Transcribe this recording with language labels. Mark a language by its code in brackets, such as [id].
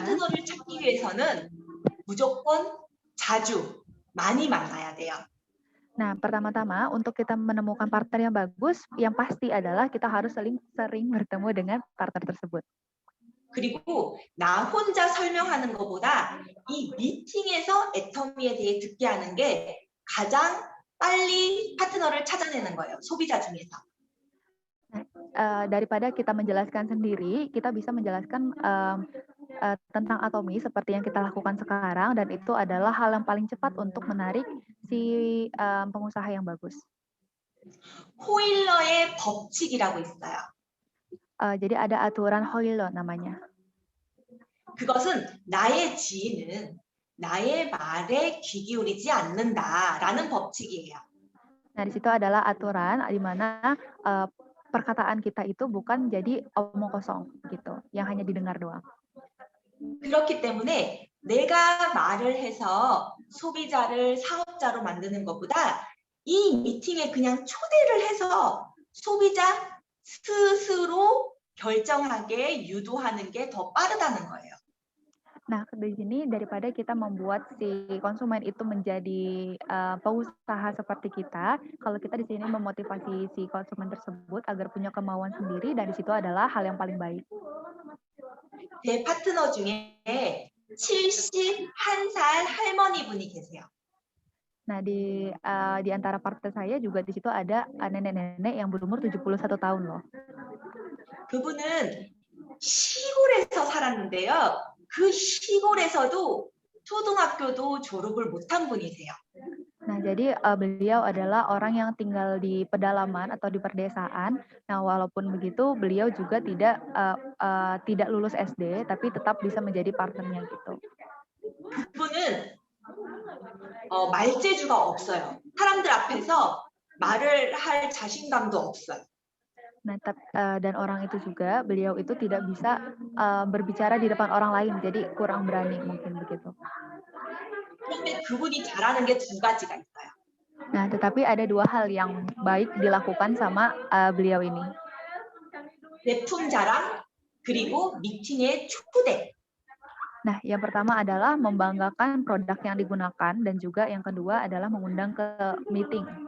[ko] 파트너를 찾기 위해서는 무조건 자주 많이 만나야 돼요. [id] nah pertama-tama untuk kita menemukan partner yang bagus, yang pasti adalah kita harus sering bertemu dengan partner tersebut. [ko] 그리고 나 혼자 설명하는 것보다 이 미팅에서 애터미에 대해 듣게 하는 게 가장 빨리 파트너를 찾아내는 거예요. 소비자 중에서. [id] Daripada kita menjelaskan sendiri, kita bisa menjelaskan tentang Atomi seperti yang kita lakukan sekarang, dan itu adalah hal yang paling cepat untuk menarik si pengusaha yang bagus. [ko] 호일러의 법칙이라고 있어요. [id] Jadi ada aturan Hoyle namanya. [ko] 그것은 나의 지인은 나의 말에 귀 기울이지 않는다라는 법칙이에요. [id] Nah, di situ adalah aturan di mana perkataan kita itu bukan jadi omong kosong gitu, yang hanya didengar doang. [ko] 그렇기 때문에 내가 말을 해서 소비자를 사업자로 만드는 것보다 이 미팅에 그냥 초대를 해서 소비자 스스로 결정하게 유도하는 게 더 빠르다는 거예요. [id] Nah, di sini daripada kita membuat si konsumen itu menjadi pengusaha seperti kita, kalau kita di sini memotivasi si konsumen tersebut agar punya kemauan sendiri, dan di situ adalah hal yang paling baik. [ko] 제 파트너 중에 71살 할머니 분이 계세요. [id] Nah, di antara partner saya juga di situ ada nenek-nenek yang berumur 71 tahun loh. [ko] 그분은 시골에서 살았는데요. 그 시골에서도 초등학교도 졸업을 못한 분이세요. [id] Nah, jadi beliau adalah orang yang tinggal di pedalaman atau di perdesaan. Nah, walaupun begitu, beliau juga tidak lulus SD, tapi tetap bisa menjadi partnernya gitu. [ko] 그분은 말재주가 없어요. 사람들 앞에서 말을 할 자신감도 없어요. [id] Nah, dan orang itu juga, beliau itu tidak bisa berbicara di depan orang lain, jadi kurang berani mungkin begitu. [ko] 그런데 그분이 잘하는 게 두 가지가 있어요. [id] Nah, tetapi ada dua hal yang baik dilakukan sama beliau ini. [ko] 제품 자랑 그리고 미팅의 초대. [id] Nah, yang pertama adalah membanggakan produk yang digunakan, dan juga yang kedua adalah mengundang ke meeting.